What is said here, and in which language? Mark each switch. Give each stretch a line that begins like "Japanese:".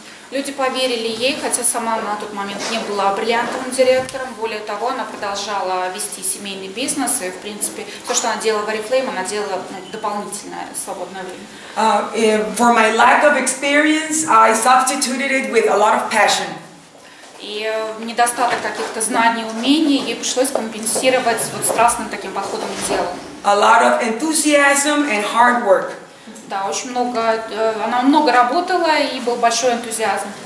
Russian: Люди поверили ей, хотя сама на тот момент не была бриллиантовым директором. Более того, она продолжала вести семейный бизнес, и, в принципе, все, что она делала в Орифлэйм, она делала дополнительное свободное время.
English: For my lack of experience, I substituted it with a lot of passion.
Russian: И недостаток каких-то знаний, умений ей пришлось компенсировать вот страстным таким подходом к делу.
English: A lot of enthusiasm and hard work.
Russian: Да, очень много, она много работала, и был большой энтузиазм.